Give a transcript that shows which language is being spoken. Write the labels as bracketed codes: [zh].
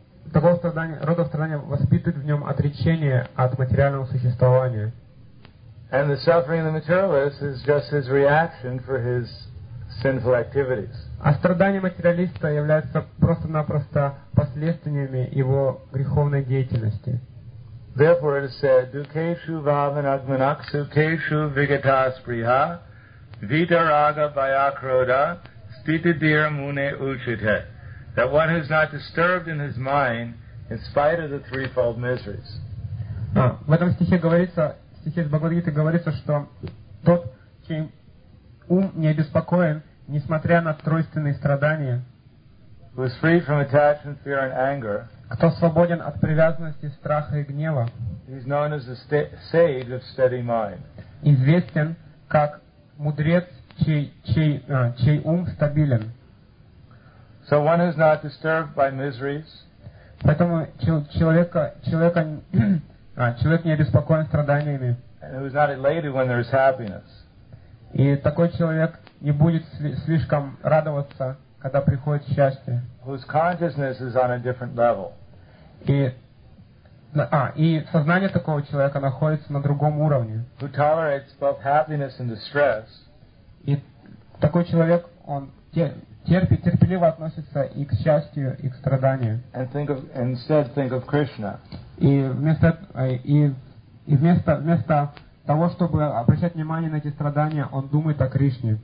[ru] Такого рода страдания воспитывает в нем отречение от материального существования. [en] And the suffering of the materialist is just his reaction for his sinful activities. [ru] А страдания материалиста являются просто-напросто последствиями его греховной деятельности. [en] Therefore it is said, Dukeshu Vavanagmanaksu Keshu Vigatasbriha Vitaraga Vayakroda Stitidira Mune Uchite, that one who is not disturbed in his mind in spite of the threefold miseries. [ru] В этом стихе говорится, в стихе из Бхагавад-гиты говорится, что тот, чей ум не обеспокоен, несмотря на тройственные страдания, [en] who is free from attachment, fear and anger, [ru] кто свободен от привязанности, страха и гнева, [en] he's known as the sage of steady mind, [ru] известен как мудрец, чей ум стабилен. [en] So one who's not disturbed by miseries, [ru] поэтому человек не обеспокоен страданиями, [en] and who's not elated when there's happiness, [ru] и такой человек не будет слишком радоваться, когда приходит счастье. [en] Whose consciousness is on a different level. [ru] И сознание такого человека находится на другом уровне. [en] Who tolerates both happiness and distress. [ru] И такой человек, он терпеливо относится и к счастью, и к страданию. [en] And instead think of Krishna. [ru] И вместо того, чтобы обращать внимание на эти страдания, он думает о Кришне.